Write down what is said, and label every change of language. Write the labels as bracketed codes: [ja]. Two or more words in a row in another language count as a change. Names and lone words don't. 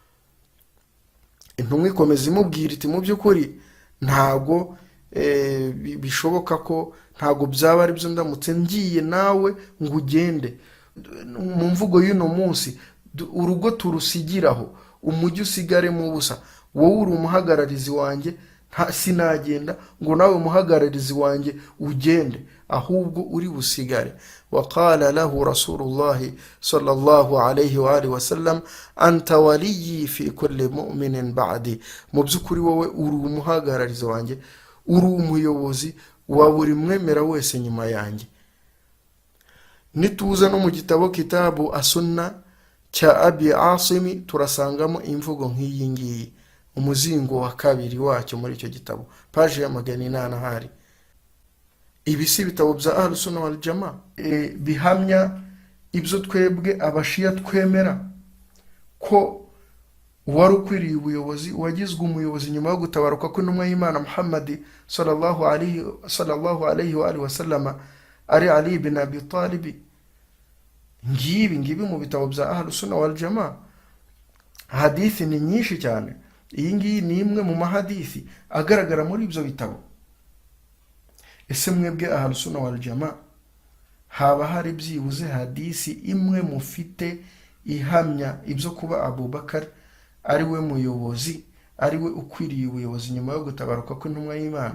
[rw] Intumwa ikomeza imubwira iti mu by'ukuri ntago bishoboka ko, ntago byaba ari byo ndamutse ngiye nawe ngo ugende. Mu mvugo y'uno munsi, urugo turusigiraho, umujyi usigare mu busa, wowe uri umuhagararizi wanjye, sinagenda ngo nawe umuhagararizi wanjye ugende, ahubwo uri busigare. [ar] وقال له رسول الله صلى الله عليه وآله وسلم أنت وليي في كل مؤمن بعدي. [rw] Mu by'ukuri wowe uri umuhagararizi wanjye, uri umuyobozi wa buri mwemera wese nyuma yanjye. Nituza no mu gitabo Kitabu As-Sunna cya Abi Asimi turasangamo imvugo nk'iyi ngiyi, umuzingo wa 2 wacyo muri icyo gitabo, paje ya 800. Ibi si bitabo bya [ar] أهل السنة والجماعة [rw] bihamya ibyo twebwe abashiya twemera ko wari ukwiriye ubuyobozi, wagizwe umuyobozi nyuma yo gutabaruka kw'intumwa y'Imana Muhammad [ar] صلى الله عليه وآله وسلم [rw] ari Ali ibn Abi Talib. Ngibi mu bitabo bya [ar] أهل السنة والجماعة. [rw] Hadithi ni nyinshi cyane, iyi ngiyi ni imwe mu mahadithi agaragara muri ibyo bitabo. Ese mwebwe [ar] أهل السنة والجماعة [rw] haba hari byibuze hadisi imwe mufite ihamya ibyo kuba Abu Bakar ari we muyobozi, ari we ukwiriye ubuyobozi nyuma yo gutabaruka kw'intumwa y'Imana?